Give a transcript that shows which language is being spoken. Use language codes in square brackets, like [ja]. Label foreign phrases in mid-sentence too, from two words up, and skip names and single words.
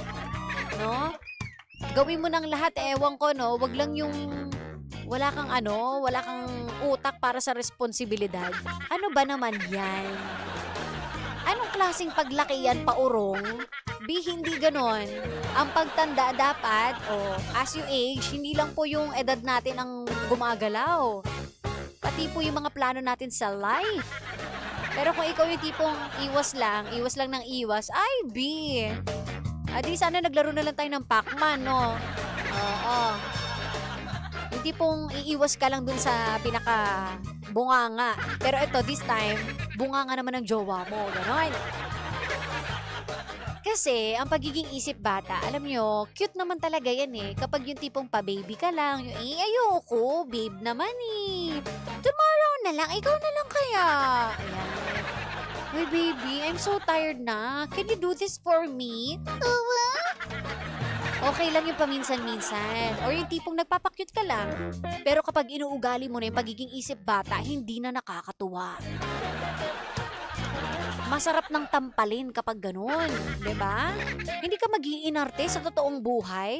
[tl] Gawin mo ng lahat, ewan ko, no? Wag lang yung Wala kang wala kang utak para sa responsibilidad. Ano ba naman yan? Anong klaseng paglaki yan, paurong? B, hindi ganon. Ang pagtanda dapat, [en] as you age, [tl] hindi lang po yung edad natin ang gumagalaw. Pati po yung mga plano natin sa life. Pero kung ikaw yung tipong iwas lang ng iwas, ay B. Di sana naglaro na lang tayo ng Pac-Man, no? Oo. Yung tipong iiwas ka lang dun sa pinaka bunganga. Pero ito, [en] this time, [tl] bunganga naman ng jowa mo. Ganon. Kasi, ang pagiging isip bata, alam nyo, cute naman talaga yan eh. Kapag yung tipong pa-baby ka lang, yung ayoko, babe naman eh. Tomorrow na lang, ikaw na lang kaya. Ayan. Uy, [en] baby, I'm so tired na. Can you do this for me? [tl] Okay lang yung paminsan-minsan. Or yung tipong nagpapakyut ka lang. Pero kapag inuugali mo na yung pagiging isip bata, hindi na nakakatuwa. Masarap ng tampalin kapag ganun, 'di ba? Hindi ka mag-iinarte sa totoong buhay.